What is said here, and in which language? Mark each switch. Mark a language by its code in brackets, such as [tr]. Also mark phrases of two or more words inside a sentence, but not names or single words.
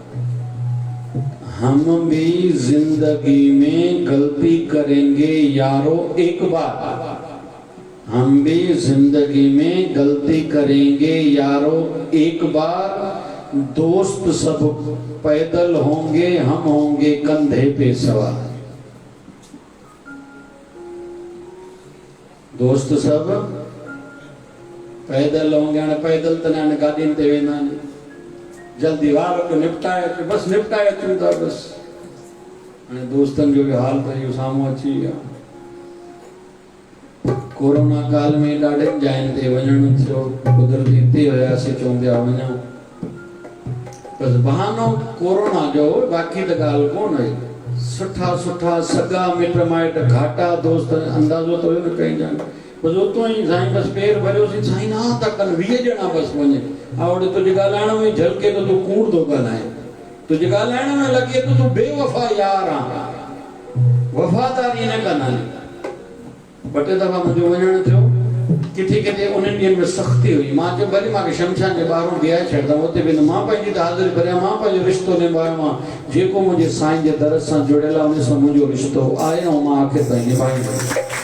[hi] हम भी जिंदगी में गलती करेंगे यारो एक बार, हम भी जिंदगी में गलती करेंगे यारो एक बार। दोस्त सब पैदल होंगे, हम होंगे कंधे पे सवार। दोस्त सब पैदल होंगे, [sd] पैदल तना गाड़ी ते वेंदा आहिनि, जल्दी वार को निपटाए, बस निपटाए अचूं था बस। दोस्तन जो भी हाल था इहो साम्हूं अची विया। कोरोना काल में ॾाढे जाइन ते वञण थियो, कुदरती हिते हुयासीं, चवंदा वञा, बस बहानो कोरोना जो, बाक़ी त ॻाल्हि कोन हुई। सुठा सुठा सगा मिट माइट घाटा दोस्त अंदाज़ो तो न कहीं जान बस उतो ही साईं बस पेर भरियो सी साईं ना तक 20 ॼणा बस वञे आवड़े तुझे ॻाल्हाइण में झलके तो तू कूड़ तो ॻाल्हाए तुझे ॻाल्हाइण में लगे तो तू बेवफा यार आ वफादारी न कंदा बटे दफ़ा मुंहिंजो वञण थियो किथे किथे उन्हनि ॾींहंनि में सख़्ती हुई मां चयो भले मूंखे शमशान जे ॿाहिरों बीहाए छॾंदा उते वेंदुमि मां पंहिंजी त हाज़िरी भरियां मां पंहिंजो रिश्तो निभायो मां जेको मुंहिंजे साईं जे दर सां जुड़ियल आहे उन सां मुंहिंजो रिश्तो आहे ऐं मां आख़िर ताईं निभाईंदुमि